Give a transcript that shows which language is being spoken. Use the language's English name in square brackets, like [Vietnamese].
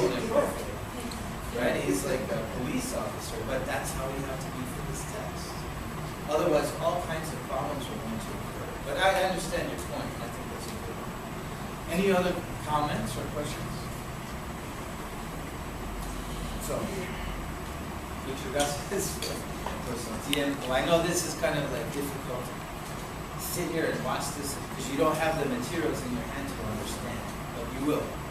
[English] JP. perfect. Right? He's like a police officer, but that's how we have to be for this test. Otherwise, all kinds of problems are going to occur. But I understand your point. I think that's a good one. Any other comments or questions? [Spanish] So, muchas gracias por su tiempo. [English] I know this is kind of like difficult to sit here and watch this because you don't have the materials in your hand to understand, but you will.